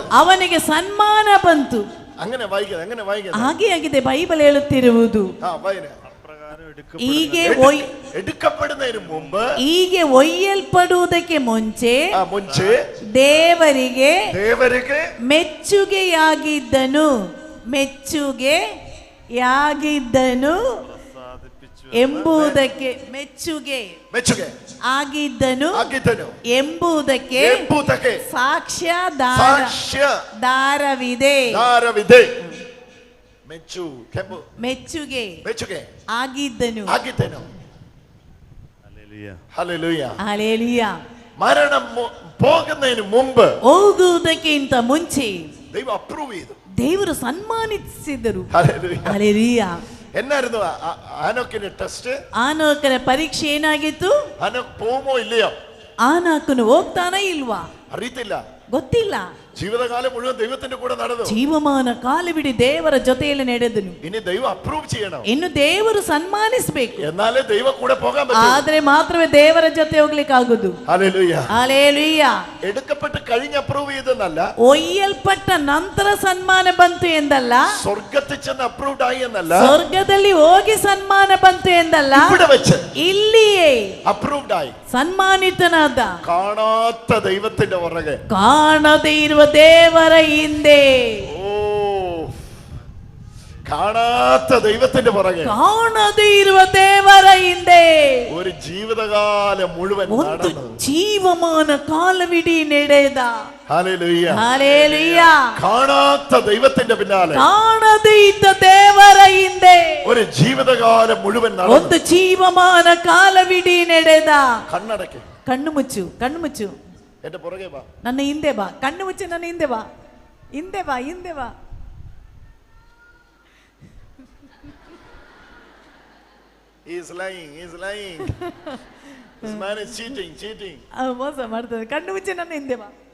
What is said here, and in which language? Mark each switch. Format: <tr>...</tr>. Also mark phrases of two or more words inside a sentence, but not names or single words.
<kn>ಅವನಿಗೆ ಸನ್ಮಾನ ಬಂತು.</kn> <ml>അങ്ങനെ വായിക്കുന്നത്, അങ്ങനെ വായിക്കുന്നത്.</ml> <kn>ಹಾಗೆ ಆಗಿದೆ ಬೈಬಲ್ ಹೇಳುತ್ತಿರುವುದು. ಹೀಗೆ</kn> <ml>എടുക്കപ്പെടുന്നതിന് മുമ്പ്,</ml> <kn>ಹೀಗೆ ಒಯ್ಯಲ್ಪಡುವುದಕ್ಕೆ ಮುಂಚೆ ದೇವರಿಗೆ ಮೆಚ್ಚುಗೆಯಾಗಿದ್ದನು. ಮೆಚ್ಚುಗೆಯಾಗಿದ್ದನು ಎಂಬುದಕ್ಕೆ, ಮೆಚ್ಚುಗೆ ಆಗಿದ್ದನು ಎಂಬುದಕ್ಕೆ ಸಾಕ್ಷ್ಯಾಧಾರವಿದೆ. ಮೆಚ್ಚುಗೆ ಆಗಿದ್ದನು. ಹಲ್ಲೆಲೂಯಾ.</kn> <ml>മരണം പോകുന്നതിന് മുമ്പ്,</ml> <kn>ಹೋಗುವುದಕ್ಕಿಂತ ಮುಂಚೆ</kn> <ml>ദൈവം അപ്രൂവ് ചെയ്തു.</ml> <kn>ದೇವರು ಸನ್ಮಾನಿಸಿದರು.</kn> <ml>ഹല്ലേലൂയ. എന്നായിരുന്നു ഹാനോക്കിന്റെ ടെസ്റ്റ്?</ml> <kn>ಆನೋಕನ ಪರೀಕ್ಷೆ ಏನಾಗಿತ್ತು?</kn> <ml>ഹാനോക്ക് പോകുമോ ഇല്ലയോ?</ml> <kn>ಆನೋಕನು ಹೋಗ್ತಾನೆ ಇಲ್ವಾ?</kn> <ml>അറിയത്തില്ല,</ml> <kn>ಗೊತ್ತಿಲ್ಲ.</kn> <ml>ജീവിതകാലം മുഴുവൻ ദൈവത്തിന്റെ കൂടെ നടന്നു.</ml> <kn>ಜೀವಮಾನ ಕಾಲವಿಡೀ ದೇವರ ಜೊತೆಯಲ್ಲಿ ನಡೆದನು.</kn> <ml>ഇനി ദൈവം അപ്രൂവ് ചെയ്യണം.</ml> <kn>ಇನ್ನು ದೇವರು ಸನ್ಮಾನಿಸಬೇಕು.</kn> <ml>എന്നാലേ ദൈവം കൂടെ പോകാൻ പറ്റൂ.</ml> <kn>ಆದ್ರೆ ಮಾತ್ರವೇ ದೇವರ ಜೊತೆ ಹೋಗ್ಲಿಕ್ಕೆ ಆಗುದು.</kn> <ml>ഹല്ലേലൂയ.</ml> <kn>ಹಲ್ಲೆಲೂಯಾ.</kn> <ml>എടുക്കപ്പെട്ട് കഴിഞ്ഞ് അപ്രൂവ് ചെയ്തെന്നല്ല,</ml> <kn>ಒಯ್ಯಲ್ಪಟ್ಟ ನಂತರ ಸನ್ಮಾನ ಬಂತು ಎಂದಲ್ಲ,</kn> <ml>സ്വർഗ്ഗത്തിൽ ചെന്ന് അപ്രൂവ്ഡ് ആയി എന്നല്ല,</ml> <kn>ಸ್ವರ್ಗದಲ್ಲಿ ಹೋಗಿ ಸನ್ಮಾನ ಬಂತು ಎಂದಲ್ಲ,</kn> <ml>ഇവിടെ വെച്ച്</ml> <kn>ಇಲ್ಲಿಯೇ</kn> <ml>അപ്രൂവ്ഡ് ആയി.</ml> <kn>ಸನ್ಮಾನಿತನಾದ.</kn> <ml>കാണാത്ത ദൈവത്തിന്റെ പുറകെ,</ml> <kn>ಕಾಣದೇ ಇರುವ ದೇವರ ಹಿಂದೆ,</kn> <ml>കാണാത്ത ദൈവത്തിന്റെ പുറകെ,</ml> <kn>ಕಾಣದೇ ಇರುವ ದೇವರ ಹಿಂದೆ</kn> <ml>ഒരു ജീവിതകാലം മുഴുവൻ</ml> <kn>ಒಂದು</kn> <ml>നടന്നു.</ml> <kn>ಜೀವಮಾನ ಕಾಲವಿಡೀ ನಡೆದ.</kn> <ml>ഹല്ലേലൂയ. ഹല്ലേലൂയാ. കാണാത്ത ദൈവത്തിന്റെ പിന്നാലെ,</ml> <kn>ಕಾಣದೇ ಇದ್ದ ದೇವರ ಹಿಂದೆ</kn> <ml>ഒരു ജീവിതകാലം മുഴുവൻ നടന്നു.</ml> <kn>ಒಂದು ಜೀವಮಾನ ಕಾಲವಿಡೀ ನಡೆದ.</kn> <ml>കണ്ണടയ്ക്ക്,</ml> <kn>ಕಣ್ಣು ಮುಚ್ಚು, ಕಣ್ಣು ಮುಚ್ಚು,</kn> <ml>എന്റെ പുറകെ വാ.</ml> <kn>ನನ್ನ ಹಿಂದೆ ಬಾ. ಕಣ್ಣು ಮುಚ್ಚು, ನನ್ನ ಹಿಂದೆ ಬಾ, ಹಿಂದೆ ಬಾ, ಹಿಂದೆ ಬಾ.</kn> <en>He is lying, he is lying. This man is cheating, cheating.</en> <kn>ಮೋಸ ಮಾಡ್ತಾನೆ. ಕಣ್ಣು ಮುಚ್ಚು, ನನ್ನ ಹಿಂದೆ ಬಾ.</kn>